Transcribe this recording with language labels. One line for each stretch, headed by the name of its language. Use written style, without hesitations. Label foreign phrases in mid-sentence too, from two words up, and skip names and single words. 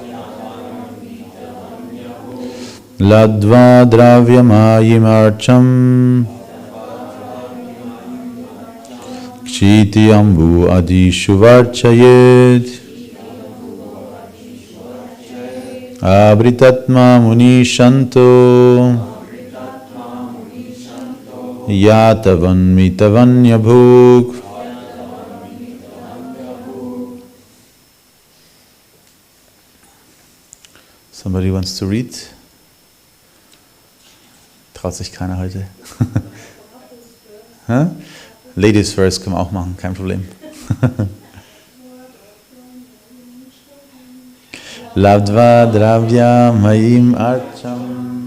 Sanskrit: लब्ध्वा द्रव्यमयीं क्षिति अम्बु आदिषु वार्चयेत् आभृतात्मा मुनिः शान्तो यतवान् मितवन्यभुक्.
English: Somebody wants to read?
German: Traut sich keiner heute.
English: Ladies first
German: können wir auch machen, kein Problem.
Sanskrit: लब्ध्वा द्रव्य मयीम् अर्चाम्.